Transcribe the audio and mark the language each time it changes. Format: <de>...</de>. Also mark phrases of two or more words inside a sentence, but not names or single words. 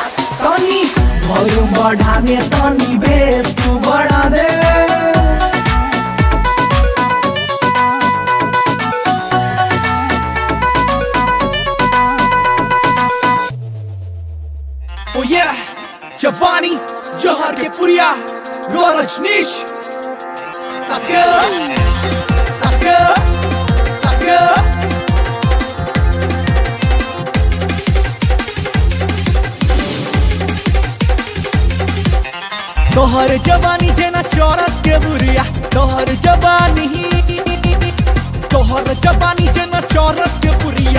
<bho>तनी वॉल्यूम बढ़ाने तनी बेस तू बढ़ा दे।</bho> <en>Oh yeah, Giovanni, Johar के पुरिया, रो रजनीश। Let's go, let's go, let's go।</en> <bho>तोहर जवानी जेना चौरस के बुरिया, तोहर जवानी जेना चौरस के बुरिया।</bho>